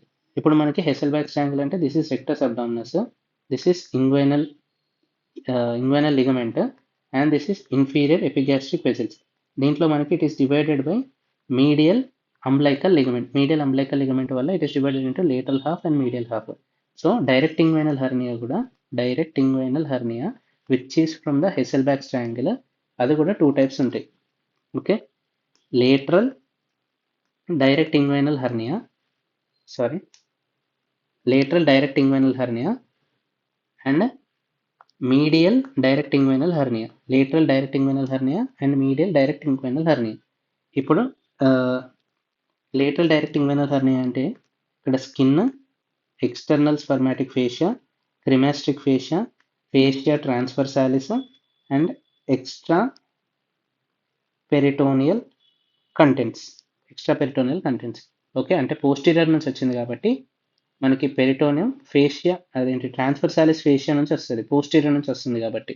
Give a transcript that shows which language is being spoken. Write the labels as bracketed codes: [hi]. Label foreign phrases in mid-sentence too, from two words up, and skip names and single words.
[te] ఇప్పుడు మనకి [en] Hesselbach triangle అంటే this is rectus abdominis, this is inguinal ligament and this is inferior epigastric vessels. [te] దీంట్లో మనకి [en] it is divided by medial umbilical ligament వల్ల it is divided into lateral half and medial half. so direct inguinal hernia which is from the Hesselbach triangle, [te] అది కూడా 2 టైప్స్ ఉంటాయి. [en] okay, lateral direct inguinal hernia and medial direct inguinal hernia, lateral direct inguinal hernia and medial direct inguinal hernia. ఇప్పుడు lateral direct inguinal hernia [te] అంటే ఇక్కడ [en] skin, external spermatic fascia, cremasteric fascia, fascia transversalis and extra peritoneal contents. [te] ఓకే, అంటే పోస్టీరియర్ నుంచి వచ్చింది కాబట్టి మనకి [en] peritoneum fascia [te] అదేంటి [en] transversalis fascia [te] నుంచి వస్తుంది, పోస్టీరియర్ నుంచి వస్తుంది కాబట్టి.